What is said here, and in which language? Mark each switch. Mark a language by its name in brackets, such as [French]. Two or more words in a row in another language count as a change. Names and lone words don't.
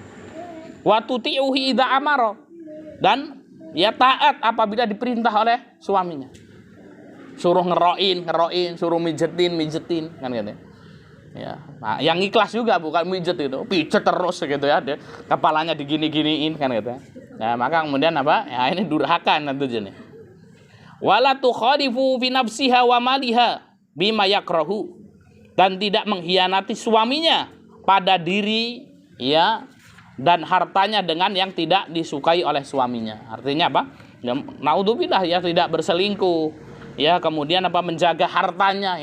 [Arabic] Wa tuti'uhi idza amara, [Indonesian] dan ya taat apabila diperintah oleh suaminya. Suruh ngeroin, suruh mijetin kan gitu. Ya. Nah, yang ikhlas juga bukan mijet itu, pijet terus gitu ya. Kepalanya digini-giniin kan gitu. Nah, maka kemudian apa? Ya ini durhaka tentunya. [Arabic] Wala tukhalifu fi nafsiha wa maliha bima yakrahu, [Indonesian] dan tidak mengkhianati suaminya pada diri ya dan hartanya dengan yang tidak disukai oleh suaminya. Artinya apa? Ya, naudzubillah ya, tidak berselingkuh. Ya, kemudian apa? Menjaga hartanya.